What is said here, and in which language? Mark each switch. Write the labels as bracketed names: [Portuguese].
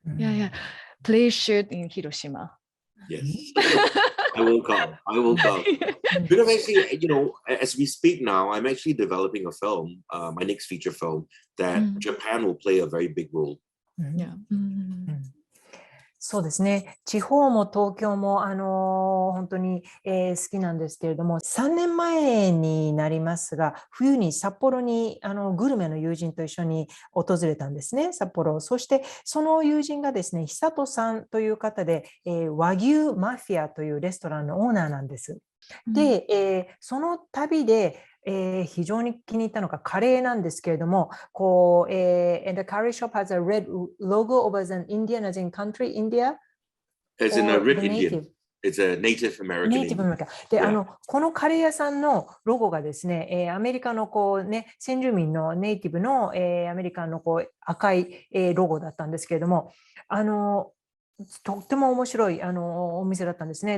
[English] Yeah. Please shoot in Hiroshima. Yes. I will come. Because actually, as we speak now, I'm actually developing a film, my next feature film, that Japan will play a very big role. Yeah. [Japanese] そうですね。地方も東京も本当に、好きなんですけれども、3年前になりますが、冬に札幌にグルメの友人と一緒に訪れたんですね、札幌。そしてその友人がですね、久人さんという方で、和牛マフィアというレストランのオーナーなんです。で、その旅で非常に気に入ったのがカレーなんですけれども、 [English] and the curry shop has a red logo of an Indian, as in country India. As in a red Indian. It's a Native American. Native American. [Japanese] で、このカレー屋さんのロゴがですね、アメリカの先住民のネイティブの、アメリカの赤い、ロゴだったんですけれども、とっても面白いお店だったんですね。